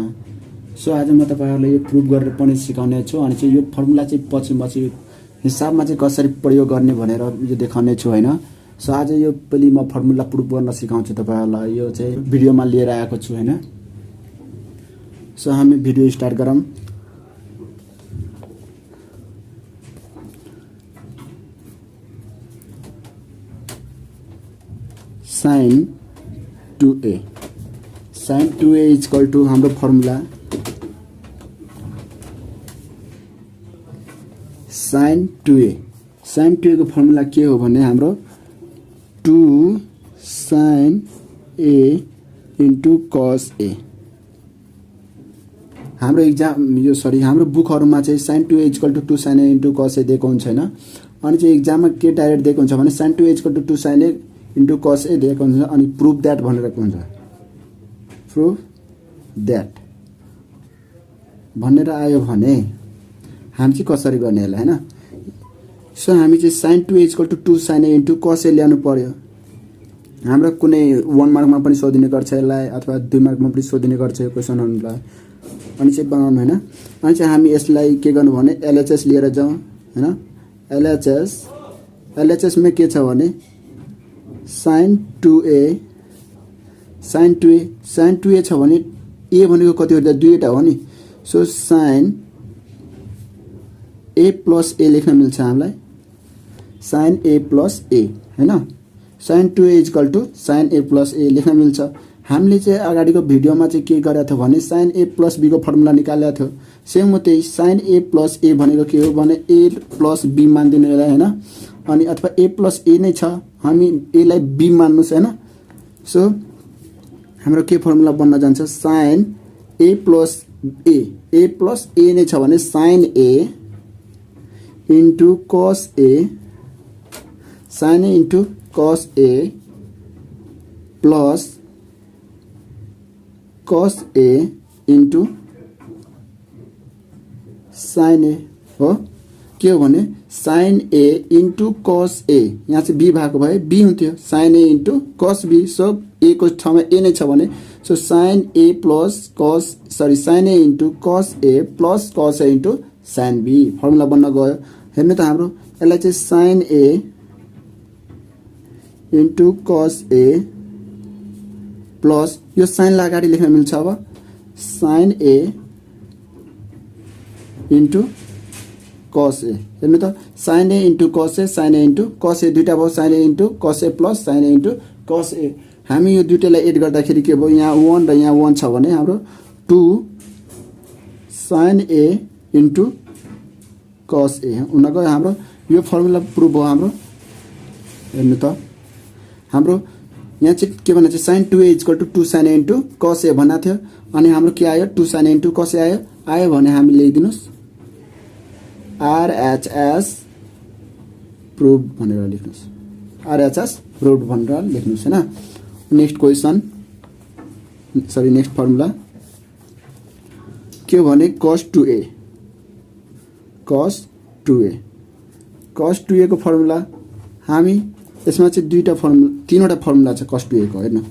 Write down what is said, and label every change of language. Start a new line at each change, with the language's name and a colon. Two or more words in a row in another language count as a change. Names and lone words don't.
Nepali: सो आज म तपाईहरुलाई यो प्रुफ गरेर पनि सिकाउने छु अनि चाहिँ यो फर्मुला चाहिँ पछि म चाहिँ हिसाबमा चाहिँ कसरी प्रयोग गर्ने भनेर यो देखाउने छु हैन। सो आज यो पनि म फर्मुला प्रुफ गर्न सिकाउँछु तपाईहरुलाई, यो चाहिँ भिडियोमा लिएर आएको छु हैन। सो हामी भिडियो स्टार्ट गरौँ।
English: sin 2a is equal to
Nepali: हाम्रो फर्मुला
English: sin 2a
Nepali: को फर्मुला के हो भने हाम्रो
English: 2 sin a into cos a।
Nepali: हाम्रो एक्जाम यो हाम्रो बुकहरुमा चाहिँ
English: sin 2a is equal to 2 sin a into cos a
Nepali: दिएको हुन्छ हैन। अनि चाहिँ एक्जाममा के डाइरेक्ट दिएको हुन्छ भने
English: sin 2a is equal to 2 sin a into cos a
Nepali: दिएको हुन्छ अनि
English: proof that
Nepali: भनेर हुन्छ,
English: proof that
Nepali: भनेर आयो भने हामी चाहिँ कसरी गर्ने होला हैन। सो हामी चाहिँ
English: sin 2a is equal to 2 sin a into cos a
Nepali: ल्याउनु पर्यो। हाम्रो कुनै 1 मार्कमा पनि सोधिने गर्छ यसलाई अथवा 2 मार्कमा पनि सोधिने गर्छ यो क्वेशनहरुलाई। अनि चाहिँ बनाउनु हैन। अनि चाहिँ हामी यसलाई के गर्नु भने LHS लिएर जाउँ हैन। LHS मा के छ भने sin 2a छ भने a भनेको कति हो त 2 टा हो नि। सो
English: sin a plus a
Nepali: लेख्न मिल्छ हामीलाई,
English: sin a plus a हैन। sin 2a is equal to sin a plus a
Nepali: लेख्न मिल्छ। हामीले चाहिँ अगाडिको भिडियोमा चाहिँ के गरेको थियो भने
English: sin a plus b
Nepali: को फर्मुला निकालेको थियो। सेम हो त्यही,
English: sin a plus a
Nepali: भनेको के हो भने
English: a plus b
Nepali: मान्दिनु होला हैन। अनि अथवा
English: a plus a
Nepali: नै छ, हामी a लाई b मान्नुस् हैन। सो हाम्रो के फर्मुला बन्न जान्छ
English: sin a plus a
Nepali: नै छ भने
English: sin a into cos a, sin a into cos a plus cos a into sin a हो।
Nepali: के हो भने
English: sin a into cos a,
Nepali: यहाँ चाहिँ b भएको भए b हुन्थ्यो,
English: sin a into cos b। सो a
Nepali: को ठाउँमा
English: a
Nepali: नै छ भने सो
English: sin a into cos a plus cos a into sin b
Nepali: फर्मुला बन्न गयो। हेर्नु त हाम्रो यसलाई चाहिँ
English: sin a into cos a प्लस यो sin
Nepali: लाई अगाडि लेख्न मिल्छ अब
English: sin a into cos a।
Nepali: हेर्नु त
English: sin a into cos a
Nepali: दुईटा भयो,
English: sin a into cos a plus sin a into cos a।
Nepali: हामी यो दुईटालाई एड गर्दाखेरि के भयो, यहाँ 1 र यहाँ 1 छ भने हाम्रो 2
English: sin a into cos a
Nepali: हुन गयो। हाम्रो यो फर्मुला प्रुफ हो हाम्रो। हेर्नु त हाम्रो यहाँ चाहिँ के भन्छ
English: sin 2a is equal to 2 sin a into cos a
Nepali: भन्ना थियो अनि हाम्रो के आयो 2
English: sin a into cos a
Nepali: आयो भने हामी लेखिदिनुस्
English: RHS proof
Nepali: भनेर लेख्नुस्,
English: RHS proof
Nepali: भनेर लेख्नुस् हैन।
English: next question next formula
Nepali: के हो भने cos 2a को फर्मुला हामी यसमा चाहिँ तीनवटा फर्मुला छ cos 2a को हैन।